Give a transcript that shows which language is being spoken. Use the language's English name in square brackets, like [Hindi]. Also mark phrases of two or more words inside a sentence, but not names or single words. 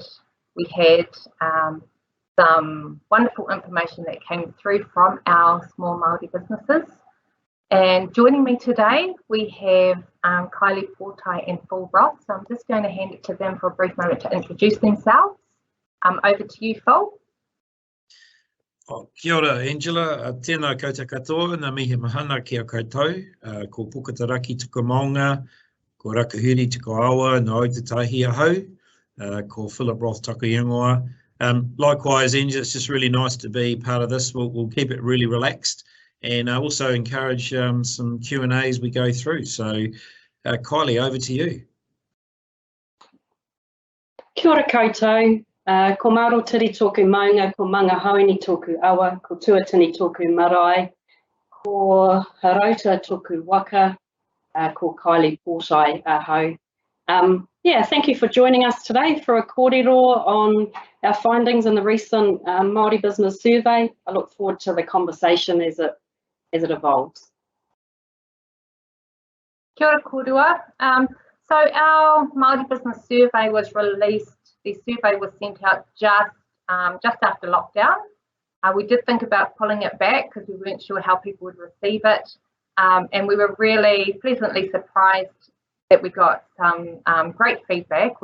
[English] We had some wonderful information that came through from our small Māori businesses. And joining me today, we have Kylee Potae and Phillip Roth. So I'm just going to hand it to them for a brief moment to introduce themselves. Over to you, Phil. [Māori] Kia ora, Angela. Tēnā koutou katoa, nā mihi mahana kia koutou. Ko pukataraki tuku maunga, ko rakahuri tuku awa, nā Aotearoa hau, ko Phillip Roth taku ingoa. [English] Likewise, Angela, it's just really nice to be part of this. We'll keep it really relaxed and also encourage some Q&A as we go through. So, Kylee, over to you. [Māori] Kia ora koutou. Ko Marotiri tōku maunga, ko manga hauni tōku awa, ko tuatini tōku marae, ko harauta tōku waka, ko Kylee Potae hau. [English] Yeah, thank you for joining us today for a kōrero on our findings in the recent Māori Business Survey. I look forward to the conversation as it evolves. [Māori] Kia ora kōrua. [English] So our Māori Business Survey was released. The survey was sent out just after lockdown. We did think about pulling it back because we weren't sure how people would receive it. And we were really pleasantly surprised that we got some great feedback.